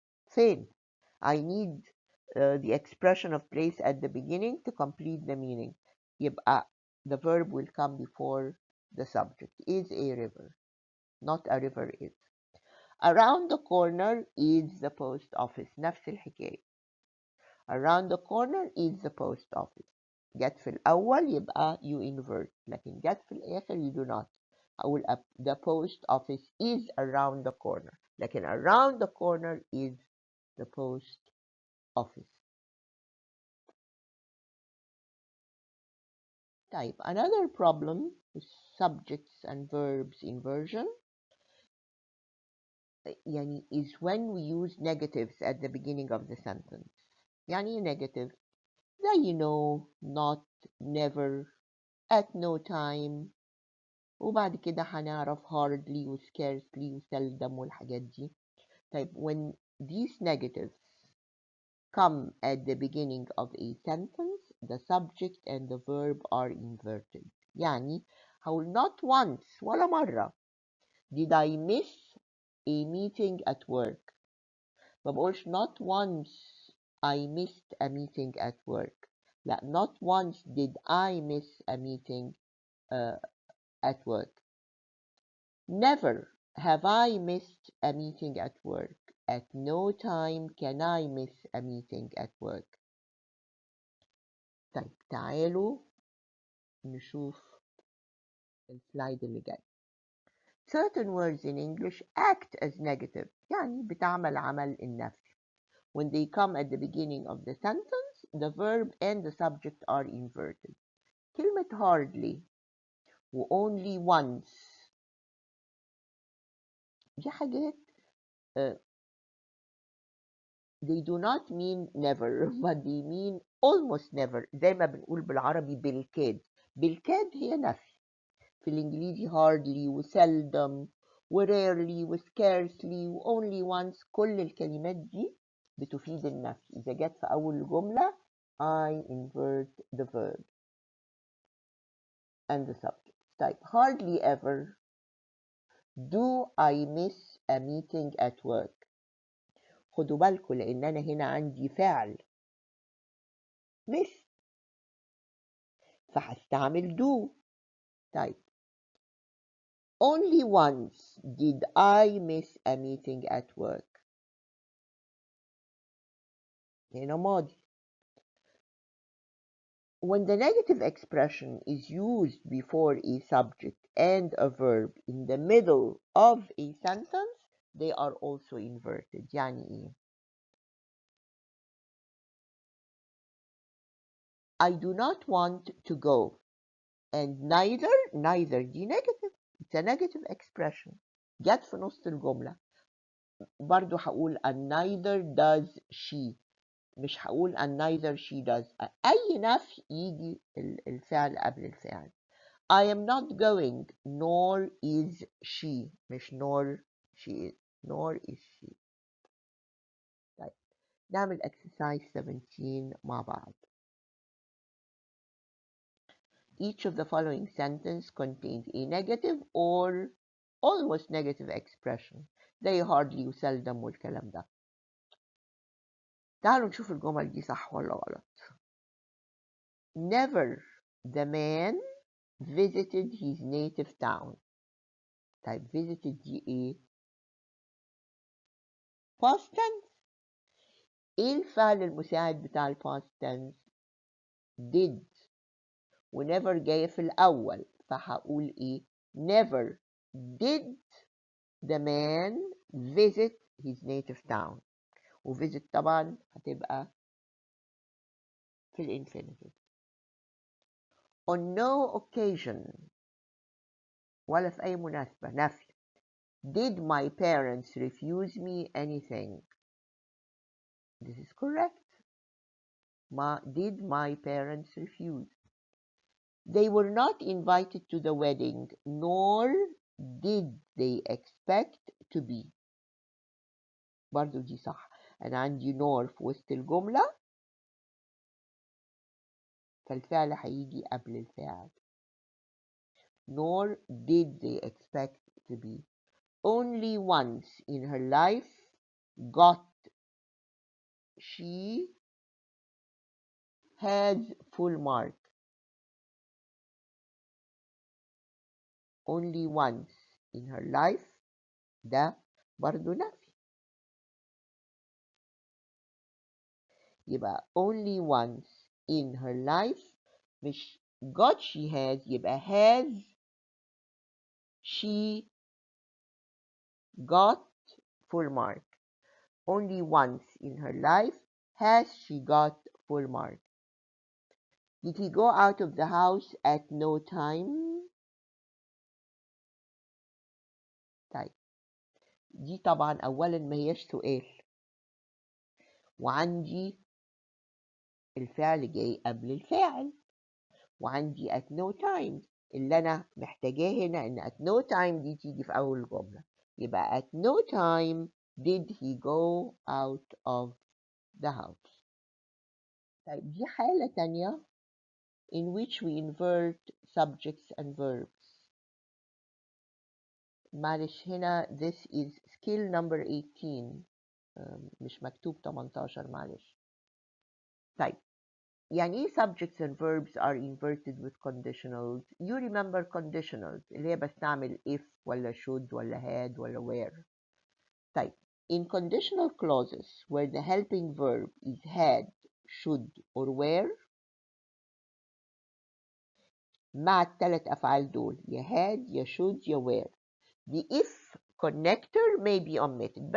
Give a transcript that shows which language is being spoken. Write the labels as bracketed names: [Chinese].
[Arabic] فين؟ [English] I need the expression of place at the beginning to complete the meaning. [Arabic] يبقى [English] the verb will come before the subject. Is a river, not a river is. Around the corner is the post office. [Arabic] نفس الحكاية. [English] Around the corner is the post office. [Arabic] جت في الأول يبقى [English] you invert، [Arabic] لكن جت في الآخر [English] you do not. [Arabic] أقول [English] the post office is around the corner، لكن around the corner is the post office. [Arabic] طيب [English] another problem with subjects and verbs inversion [Arabic] يعني [English] is when we use negatives at the beginning of the sentence. يعني negative [Arabic] زي [English] no, not, never, at no time. [Arabic] وبعد كده هنعرف hardly و scarcely و seldom والحاجات دي. [English] طيب when these negatives come at the beginning of a sentence, the subject and the verb are inverted. [Arabic] يعني هقول [English] not once [Arabic] ولا مرة [English] did I miss a meeting at work. [Arabic] ما بقولش [English] not once I missed a meeting at work. [Arabic] لا, [English] not once did I miss a meeting at work. Never have I missed a meeting at work. At no time can I miss a meeting at work. [Arabic] طيب تعالوا نشوف السلايد اللي جاي. [English] Certain words in English act as negative. [Arabic] يعني بتعمل عمل النفي. [English] When they come at the beginning of the sentence, the verb and the subject are inverted. [Arabic] كلمة [English] hardly و only once [Arabic] دي حاجات [English] they do not mean never but they mean almost never. [Arabic] زي ما بنقول بالعربي بالكاد. بالكاد هي نفي. في الإنجليزي hardly و seldom و rarely و scarcely و only once كل الكلمات دي بتفيد النفي. إذا جت في أول جملة [English] I invert the verb and the subject. [Arabic] طيب [English] hardly ever do I miss a meeting at work. [Arabic] خدوا بالكم لأن أنا هنا عندي فعل miss فهستعمل do. طيب [English] only once did I miss a meeting at work. [Arabic] هنا ماضي. [English] When the negative expression is used before a subject and a verb in the middle of a sentence, they are also inverted. [Arabic] يعني إيه؟ [English] I do not want to go and neither [Arabic] دي [English] negative. It's a negative expression. [Arabic] جت في نص الجملة. برضو هقول [English] and neither does she. [Arabic] مش هقول [English] and neither she does. [Arabic] أي نفي يجي الفعل قبل الفعل. [English] I am not going nor is she. [Arabic] مش [English] nor she is. nor is she. [Arabic] طيب نعمل exercise 17 مع بعض. [English] Each of the following sentence contains a negative or almost negative expression. [Arabic] زي hardly و seldom والكلام ده. تعالوا نشوف الجمل دي صح ولا غلط. [English] Never the man visited his native town. [Arabic] طيب visited دي ايه؟ past tense. ايه الفعل المساعد بتاع past tense؟ did. [English] و never [Arabic] جاية في الأول فهقول ايه؟ [English] never did the man visit his native town. [Arabic] و visit طبعا هتبقى في الانفينيتيف. [English] On no occasion [Arabic] ولا في أي مناسبة نفي. [English] Did my parents refuse me anything? This is correct. Did my parents refuse? They were not invited to the wedding, nor did they expect to be. [Arabic] برضو دي صح. أنا عندي nor في وسط الجملة فالفعل هيجي قبل الفاعل. [English] Nor did they expect to be. Only once in her life got she has full mark. Only once in her life [Arabic] ده برضو نفي. يبقى [English] only once in her life [Arabic] مش [English] got she has يبقى has she got full mark. Only once in her life has she got full mark. Did he go out of the house at no time? [Arabic] طيب دي طبعا أولا ما هيش سؤال وعندي الفعل جاي قبل الفاعل، وعندي at no time اللي أنا محتاجاه هنا إن at no time دي تيجي في أول الجملة. [English] يبقى at no time did he go out of the house. [Arabic] طيب دي حالة تانية [English] in which we invert subjects and verbs. [Arabic] معلش هنا [English] this is skill number 18 [Arabic] مش مكتوب 18 معلش. طيب يعني ايه [English] subjects and verbs are inverted with conditionals؟ You remember conditionals [Arabic] اللي هي بستعمل if ولا should ولا had ولا were. [English] طيب in conditional clauses where the helping verb is had, should or were، [Arabic] مع الثلاث أفعال دول يا had يا should يا were، [English] the if connector may be omitted.